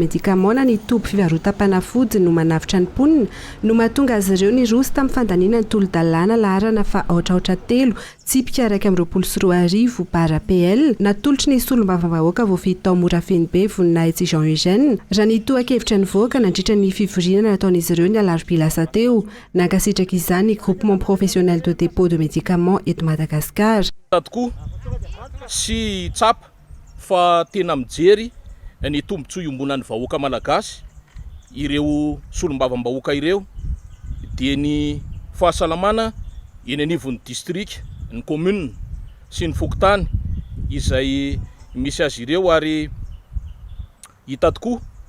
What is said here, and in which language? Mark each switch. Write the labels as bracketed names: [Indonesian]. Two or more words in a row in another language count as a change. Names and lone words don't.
[Malagasy] médicaments na ny toby fivarotam-panafody no manavitra ny mponina no mahatonga azy ireo ny roso tamin'ny fandaniana ny tolo-dalàna laharana fa aotraotra 3 tsipika 1.24 bara PL natolotry ny solombavambahoaka voafehy tao Morafeny be voninahitsy Jean Eugène raha ny tohan-kevitra ny voaka nandritra ny fivoriana nataon'izy ireo ny alarobilasa teo nankasitraka izany [French] groupement professionnel de dépôt de médicaments [Malagasy] eto Madagasikara. Tokoa sy tsapa fa tena mijery ny tombontsoa iombonan'ny vahoaka malagasy ireo solombavambahoaka ireo dia ny fahasalamana eny anivon'ny district ny commune sy ny fokotany izay misy azy ireo ary hita tokoa